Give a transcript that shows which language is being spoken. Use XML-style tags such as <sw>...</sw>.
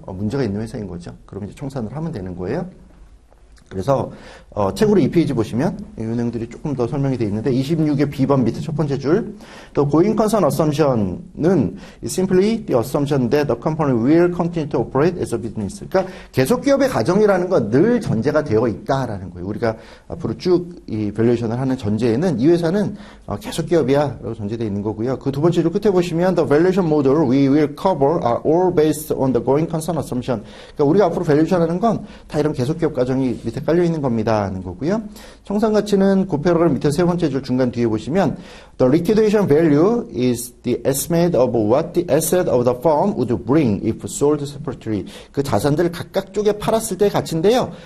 <ko>문제가 있는 회사인 거죠. 그럼 이제 청산을 하면 되는 거예요. 그래서 책으로 2페이지 보시면 이 내용들이 조금 더 설명이 되어 있는데 26의 B번 밑에 첫 번째 줄</ko> <en>The going concern assumption은 simply the assumption that the company will continue to operate as a business.</en> <ko>그러니까 계속기업의 가정이라는 건 늘 전제가 되어 있다라는 거예요. 우리가 앞으로 쭉 이 밸류에이션을 하는 전제에는 이 회사는 계속기업이야 라고 전제되어 있는 거고요. 그 두 번째 줄 끝에 보시면</ko> <en>The valuation model we will cover are all based on the going concern assumption.</en> <ko>그러니까 우리가 앞으로 밸류에이션 하는 건 다 이런 계속기업 가정이 밑에 깔려 있는 겁니다 하는 거고요. 청산 가치는 그 패러그램 밑에 세 번째 줄 중간 뒤에 보시면</ko> <en>The liquidation value is the estimate of what the asset of the firm would bring if sold separately.</en> <ko>그 자산들을 각각 쪼개 팔았을 때의 가치인데요.</ko>